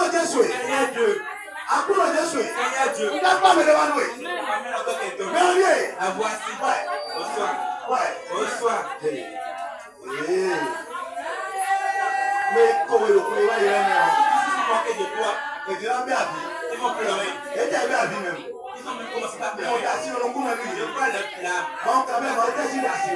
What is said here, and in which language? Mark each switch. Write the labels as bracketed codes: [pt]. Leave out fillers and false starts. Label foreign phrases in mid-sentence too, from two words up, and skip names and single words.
[yo] Jésus. Akúrò Jésù. Ìdágbà mi lè wá lóye. Mẹ́rin. [fr] Mais comment le poulet va y aller? Et tu as bien vu. Et tu as bien vu même. On t'a assis dans le coup, même. On t'a même assis là-dessus.